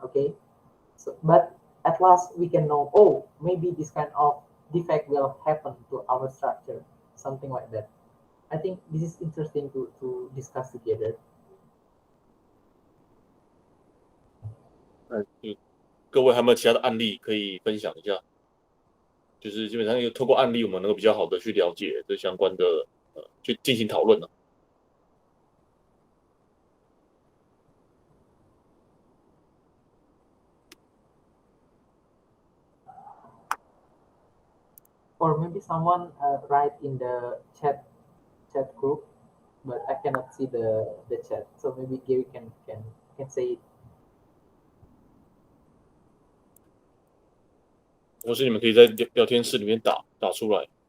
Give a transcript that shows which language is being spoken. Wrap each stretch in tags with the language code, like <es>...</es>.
<en>Okay, so but at last we can know, oh, maybe this kind of defect will happen to our structure, something like that. I think this is interesting to discuss together.</en> <zh>各位还有没有其他的案例可以分享一下？就是基本上透过案例，我们能够比较好的去了解这相关的去进行讨论了。</zh> <en>Or maybe someone write in the chat group, but I cannot see the chat, so maybe Gary can say it.</en> <zh>或是你们可以在聊天室里面打出来。</zh>